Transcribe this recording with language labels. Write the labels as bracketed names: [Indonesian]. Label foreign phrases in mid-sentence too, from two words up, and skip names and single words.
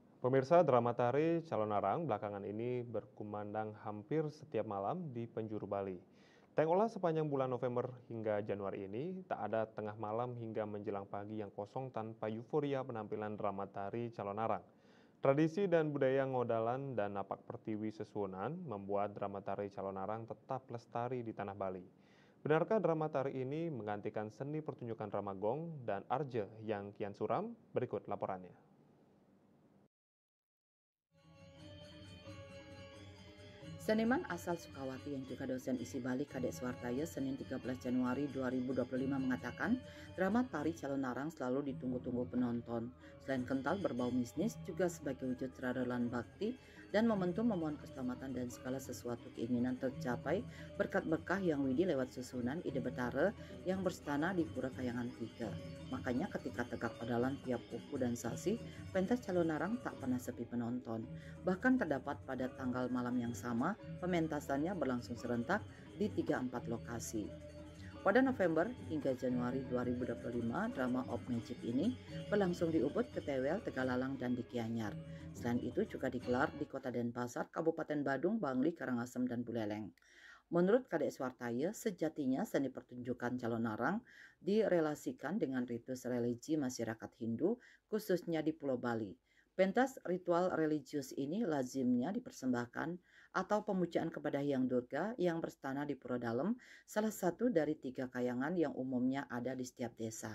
[Indonesian] Pemirsa, drama tari Calon Arang belakangan ini berkumandang hampir setiap malam di penjuru Bali. Tengolah sepanjang bulan November hingga Januari ini, tak ada tengah malam hingga menjelang pagi yang kosong tanpa euforia penampilan drama tari Calon Arang. Tradisi dan budaya ngodalan dan napak pertiwi sesuunan membuat drama tari Calon Arang tetap lestari di tanah Bali. Benarkah drama tari ini menggantikan seni pertunjukan drama gong dan arje yang kian suram? Berikut laporannya. Seniman asal Sukawati yang juga dosen isi Bali Kadek Swartaya Senin 13 Januari 2025 mengatakan drama tari Calon Arang selalu ditunggu-tunggu penonton. Selain kental berbau mistis juga sebagai wujud seradalan bakti dan momentum memohon keselamatan dan segala sesuatu keinginan tercapai berkat berkah yang widi lewat susunan ide betara yang berstana di Pura Kayangan 3. Makanya ketika [Balinese] tegak odalan [Indonesian] tiap kuku dan sasi, pentas Calon Arang tak pernah sepi penonton. Bahkan terdapat pada tanggal malam yang sama, pementasannya berlangsung serentak di 3-4 lokasi. Pada November hingga Januari 2025, drama [English] Of Magic [Indonesian] ini berlangsung di Ubud, Ketewel, Tegalalang, dan di Gianyar. Selain itu juga digelar di Kota Denpasar, Kabupaten Badung, Bangli, Karangasem, dan Buleleng. Menurut Kadek Swartaya, sejatinya seni pertunjukan Calon Arang direlasikan dengan ritus religi masyarakat Hindu, khususnya di Pulau Bali. Pentas ritual religius ini lazimnya dipersembahkan atau pemujaan kepada Hyang Durga yang berstana di Pura Dalem, salah satu dari 3 kayangan yang umumnya ada di setiap desa.